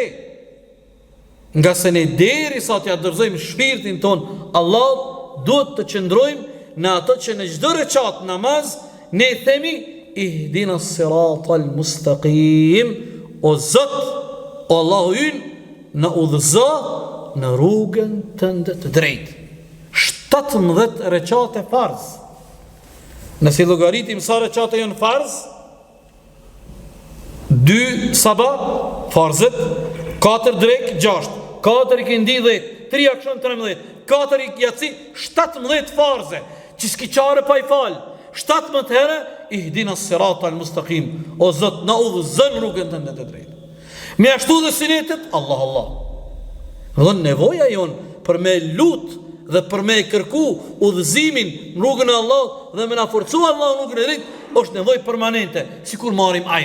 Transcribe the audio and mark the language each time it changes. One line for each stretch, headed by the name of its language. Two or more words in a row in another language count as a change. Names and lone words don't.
Albanian: Nga se ne deri sa t'ja dorëzojmë shpirtin ton Allah, duhet të qëndrojmë në ato që në çdo recat namaz ne themi
Arabic: اهدنا الصراط المستقيم,
Albanian: o Zot, o Allahu ynë, në udhëzo në rrugën tënde të drejtë. 17 recate farz. Nëse llogaritim sa recate janë farz, 2 sabah farzet, 4 drek 6, 4 ikindi 10, 3 akşam 13, 4 yatsi 17 farze, që s'ki qare pa i fal. 17 herë
Arabic: اهدنا الصراط المستقيم,
Albanian: o Zot, na udhëzon rrugën tënde të drejtë. Me ashtu dhe sinetet, Allah Allah. Dhe nevoja jonë për me lut dhe për me kërku udhëzimin në rrugën e Allah dhe me na forcu Allah në rrugën e drejtë, është nevojë permanente, sikur marrim ajër.